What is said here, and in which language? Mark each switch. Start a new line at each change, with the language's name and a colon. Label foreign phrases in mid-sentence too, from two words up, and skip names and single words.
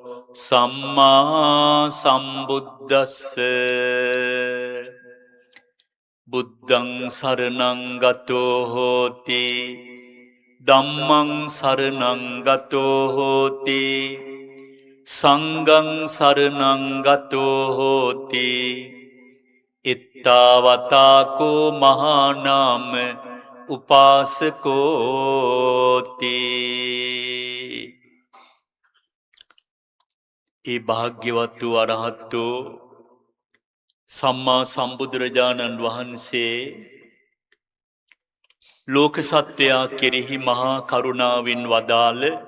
Pali: සම්මා සම්බුද්දස්ස බුද්ධං සරණං ගතෝ හෝති ධම්මං සරණං ගතෝ හෝති සංඝං සරණං ගතෝ හෝති ඉත්තාවතාකෝ මහානාම උපාසකෝති
Sinhala: ඒ භාග්‍යවත් වූ අරහත් වූ සම්මා සම්බුදුරජාණන් වහන්සේ ලෝක සත්වයා කෙරෙහි මහා කරුණාවෙන් වදාළ